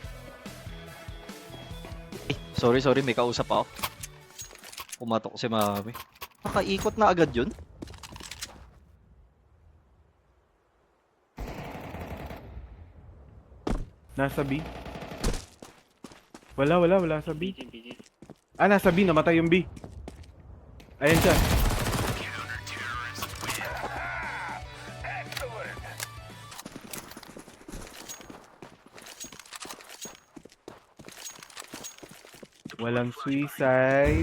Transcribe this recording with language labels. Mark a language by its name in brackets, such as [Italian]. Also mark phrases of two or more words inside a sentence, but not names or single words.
[Filipino] Sorry, may kausap ako. Pumatok si Mami. Nakaikot na agad yun. Nasa B. Wala sa B. [Chinese] 逼近逼近， [Filipino] Ah, nasa B, namatay yung B. Ayan siya. Walang suicide.